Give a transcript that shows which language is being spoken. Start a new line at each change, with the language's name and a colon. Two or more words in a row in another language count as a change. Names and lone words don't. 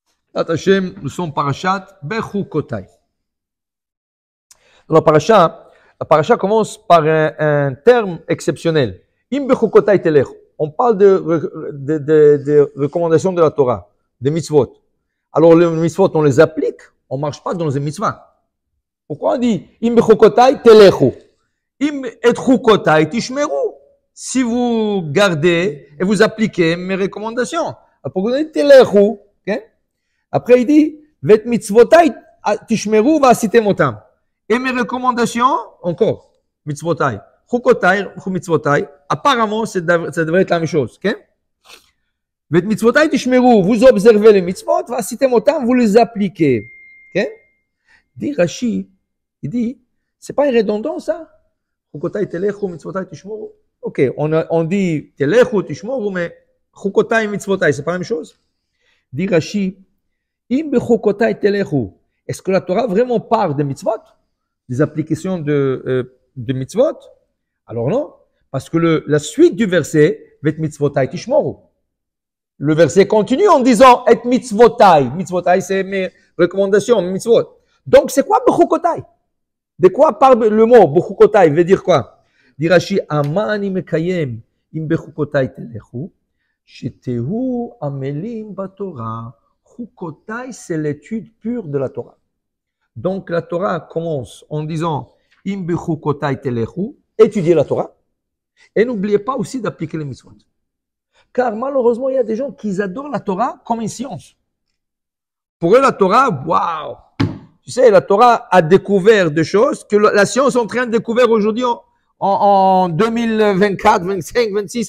French: Hashem, nous sommes parashat Bechukotai. Alors, la parasha commence par un terme exceptionnel.
Hebrew: אם בחקתי תלך.
French: On parle de recommandations de la Torah, des mitzvot. Alors, les mitzvot, on les applique, on ne marche pas dans les mitzvahs. Pourquoi on dit
Hebrew: אם בחקתי תלכו? אם את חקתי תשמרו.
French: Si vous gardez et vous appliquez mes recommandations. Pourquoi on dit telechu? Okay? Après, il dit,
Hebrew: ואת מצותי תשמרו ועשיתם אתם.
French: Et mes recommandations, encore, mitzvotai.
Hebrew: חקתי, מצותי.
French: Apparemment, ça devrait être la même chose. Okay?
Hebrew: ואת מצותי תשמרו,
French: vous observez les mitzvot, va'asitemotam, vous les appliquez. Okay? Dit Rashi, il dit, c'est pas une redondance, ça?
Hebrew: חקתי תלכו, מצותי תשמרו.
French: Ok, on dit
Hebrew: תלכו, תשמרו,
French: mais
Hebrew: חקתי, מצותי,
French: c'est pas la même chose? Dit Rashi, est-ce que la Torah vraiment parle des mitzvot, des applications de mitzvot? Alors non, parce que la suite du verset,
Hebrew: ואת מצותי תשמרו.
French: Le verset continue en disant et mitzvotai. Mitzvotai, c'est mes recommandations, mitzvot. Donc c'est quoi bechukotai? De quoi parle le mot bechukotai? Veut dire quoi? Dit Rashi,
Hebrew: אמני מקיים אם בחקתי תלכו שתהיו עמלים בתורה.
French: Chukotai, c'est l'étude pure de la Torah. Donc la Torah commence en disant
Hebrew: אם בחקתי תלכו,
French: étudiez la Torah, et n'oubliez pas aussi d'appliquer les mitzvot. Car malheureusement, il y a des gens qui adorent la Torah comme une science. Pour eux, la Torah, waouh! Tu sais, la Torah a découvert des choses que la science est en train de découvrir aujourd'hui en 2024, 25, 26.